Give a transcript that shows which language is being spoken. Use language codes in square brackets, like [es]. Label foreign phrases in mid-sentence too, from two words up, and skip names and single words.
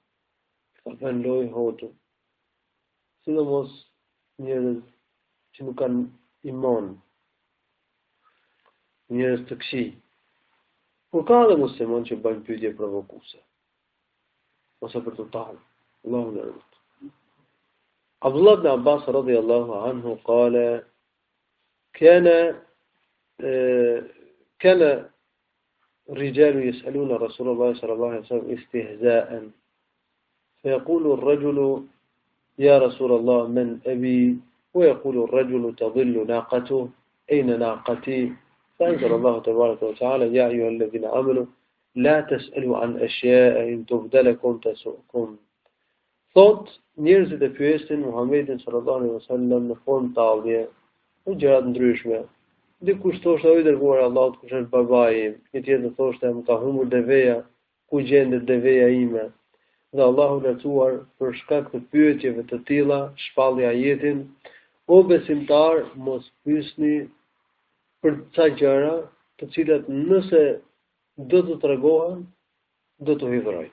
[sq] Ka vënë lojë hotën. Sidomos njerëz që nuk kanë iman, njerëz të këqij. Por ka dhe musliman që bëjnë pyetje provokuese. Ose për të tallë. Allahu na rrit. [ar] عبد الله بن عباس رضي الله عنه قال كان الرجال يسألون رسول الله صلى الله عليه وسلم استهزاء فيقول الرجل يا رسول الله من أبي ويقول الرجل تضل ناقته أين ناقتي فأنزل الله تبارك وتعالى يا أيها الذين آمنوا لا تسألوا عن أشياء إن تبد لكم تسؤكم. [sq] Thot njerëzit e pyesin Muhammedin [ar] صلى الله عليه وسلم [sq] në formë tallje, në gjëra të ndryshme. Dikush thoshte o i dërguar Allahut, kush është babai im? Një tjetër thoshte më ka humbur deveja, ku gjendet deveja ime? Dhe Allahu lartësuar për shkak të pyetjeve të tilla shpalli ajetin: o besimtar, mos pyesni për ca gjëra të cilat nëse do të tregohen, do të hidhrojnë.